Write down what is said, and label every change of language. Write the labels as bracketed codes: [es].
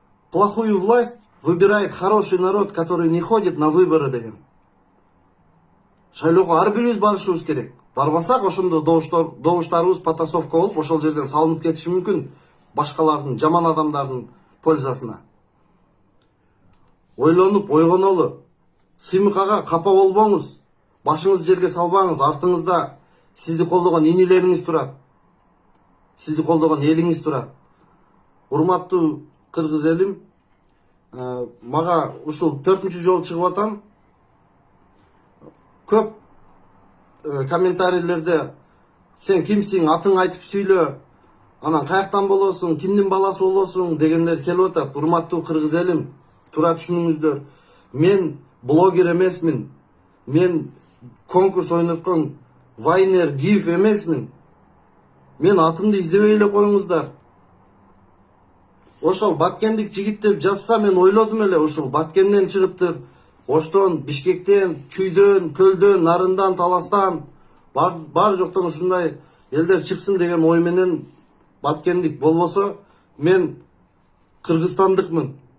[ru] Плохую власть выбирает хороший народ, который не ходит на выборы [ky] деген. Шайлоого ар бирибиз барышыбыз керек. Барбасак ошондо добуштарыбыз потасовка болуп, ошол жерден салынып кетиши мүмкүн башкалардын, жаман адамдардын пользасына. ойлонуп ойгонолу. Сыймыкага капа болбоңуз. Башыңызды жерге салбаңыз. Артыңызда сизди колдогон инилериңиз турат. Сизди колдогон элиңиз турат. Урматтуу кыргыз элим, мага ушул 4-чү жолу чыгып атам. Көп комментарийлерде сен кимсиң, атың айтып сүйлө, анан каяктан болосуң, кимдин баласы болосуң дегендер келип атат. Урматтуу кыргыз элим, тура түшүнүңүздөр. Мен блогер эмесмин. Мен конкурс ойноткон Вайнер, Гиф эмесмин. Мен атымды издебей эле коюңуздар. Ошол Баткендик жигит деп жазса, мен ойлодум эле, ушул Баткенден чыгыптыр. Оштон, Бишкектен, Чүйдөн, Көлдөн, Нарындан, Таластан, бар жоктон ушундай элдер чыксын деген ой менен Баткендик болбосо, мен кыргызстандыкмын.